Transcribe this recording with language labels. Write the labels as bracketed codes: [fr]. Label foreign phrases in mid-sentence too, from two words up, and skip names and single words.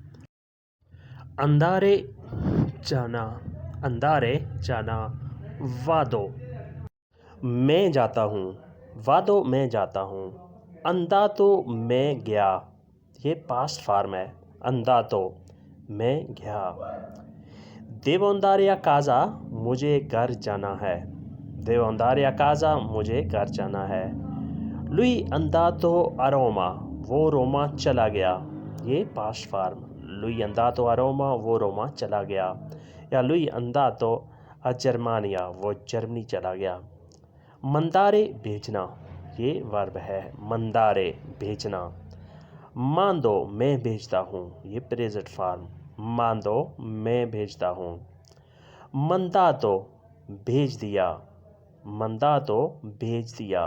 [ur] اندارے جانا، اندارے جانا، وادو میں جاتا ہوں، وادو میں جاتا ہوں۔ انداتو میں گیا، یہ [en] past form [ur] ہے، انداتو میں گیا۔ [it] devo andare a casa, [ur] مجھے گھر جانا ہے، [it] devo andare a casa, [ur] مجھے گھر جانا ہے۔ [it] lui andato a Roma، [ur] وہ روما چلا گیا، یہ [en] past form, [it] lui andato a Roma، [ur] وہ روما چلا گیا، یا [it] lui andato a Germania، [ur] وہ جرمنی چلا گیا۔ مندارے بھیجنا، یہ ورب ہے، مندارے بھیجنا۔ ماندو میں بھیجتا ہوں، یہ [en] present form, [ur] ماندو میں بھیجتا ہوں۔ منداتو بھیج دیا، منداتو بھیج دیا۔